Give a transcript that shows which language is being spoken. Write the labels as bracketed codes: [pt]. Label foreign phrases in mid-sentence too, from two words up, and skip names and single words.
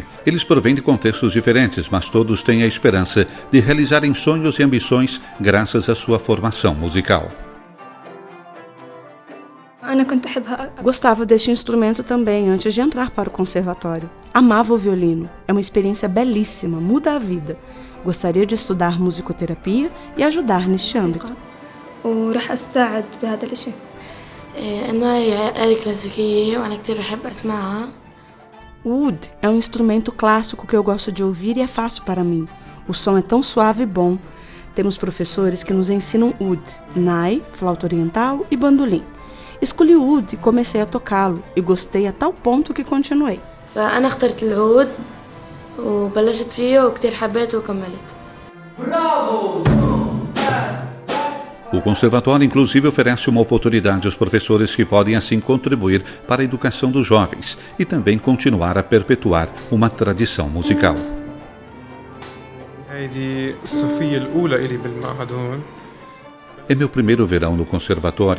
[pt] Eles provêm de contextos diferentes, mas todos têm a esperança de realizarem sonhos e ambições graças à sua formação musical. Gostava deste instrumento também antes de entrar para o conservatório. Amava o violino. É uma experiência belíssima, muda a vida. Gostaria de estudar musicoterapia e ajudar neste âmbito. [ar] وراح أساعد بهذا الشيء إنه هي آلة كلاسيكية وأنا كتير بحب أسمعها. [pt] O oud é um instrumento clássico que eu gosto de ouvir e é fácil para mim. O som é tão suave e bom. Temos professores que nos ensinam oud, nai, flauta oriental e bandolim. Escolhi o oud e comecei a tocá-lo e gostei a tal ponto que continuei. [ar] فأنا اخترت العود وبلشت فيه وكتير حبيته وكملت. [pt] Bravo! O conservatório, inclusive, oferece uma oportunidade aos professores que podem, assim, contribuir para a educação dos jovens e também continuar a perpetuar uma tradição musical. É meu primeiro verão no conservatório.